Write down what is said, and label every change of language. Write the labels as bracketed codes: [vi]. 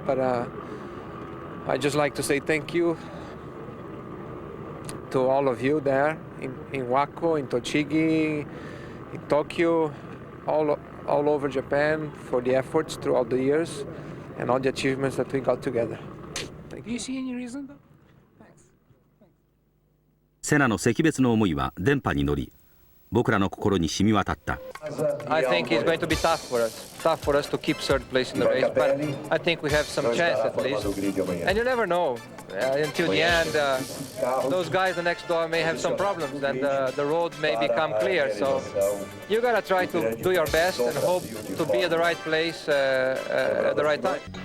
[en] But I just like to say thank you to all of you there in Wako, in Tochigi, in Tokyo, all over Japan for the efforts throughout the years and all the achievements that we got together. Do you see any reason though? Thanks. [ja] セナの惜別の思いは電波に乗り、僕らの心に染み渡った。 [en] I think it's going to be tough for us to keep third place in the race, but I think we have some chance at least. And you never know until the end. Those guys the next door may have some problems, and the road may become clear. So you gotta try to do your best and hope to be at the right place at the right time.